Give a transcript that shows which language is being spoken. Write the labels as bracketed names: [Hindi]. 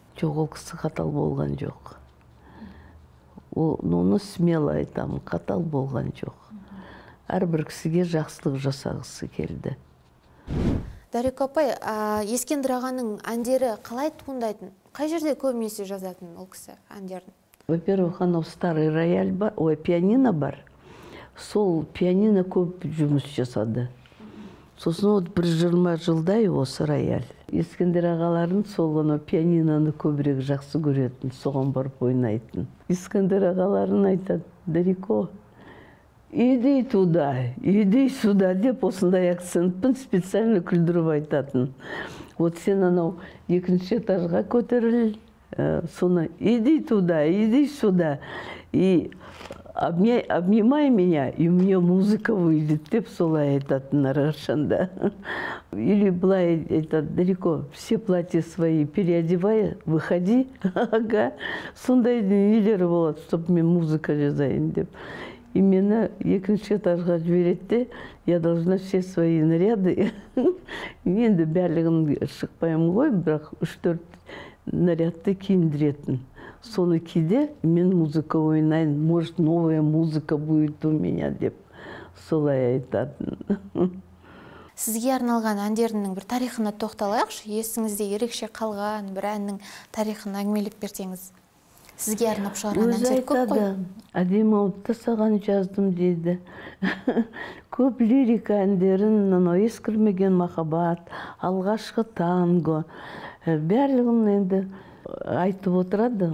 [Kazakh] Жоқ, ол кісі қатал болған жоқ. Оны смело айтамын, қатал болған жоқ. Әрбір кісіге жақсылық жасағысы келді. Дарико апай, Ескендір ағаның әндері қалай туындайтын? Қай жерде көбінесе жазатын ол кісі әндерін? [Russian] Во-первых, [Kazakh] анау [Russian] старый рояль [Kazakh] бар, пианино бар. Сол пианино көп жұмыс жасады. Сосын 1-20 жылдай осы рояль. Ескендір ағаларын сол пианиноны көбірек жақсы көретін, соған барып ойнайтын. Ескендір ағаларын айтады, Дарико, [Russian] иди туда, иди сюда [Kazakh] деп осындай акцентпен специально күлдіріп айтатын. Сен анау 2-ші этажға көтеріл, соны [Russian] иди туда, иди сюда, и обнимай меня, и у меня музыка выйдет, [Kazakh] деп солай айтатын әрқашанда. Или былай айтады, Дарико, [Russian] все платья свои переодевай, выходи, [Kazakh] сондай нелері болады, чтобы мен музыка жазайын деп. И мені 2-ші этажға жібереді, [Russian] я должна все свои наряды, [Kazakh] енді бәрлігін шықпаймын ғой, бірақ 3-4 нарядты киіндіретін. Соны кейде мен музыка ойнайын, [Russian] может, новая музыка будет у меня [Kazakh] деп солай айтатын. Сізге арналған әндерінің бір тарихына тоқталайықшы, есіңізде ерекше қалған бір әннің тарихын әңгімелеп берсеңіз. Сізге арнап шығарған әндер көп қой? Әдемі ауытта саған жаздым дейді. Көп лирика әндерін, ескірмеген махаббат, алғашқы танго, бәрлігін енді айтып отырады.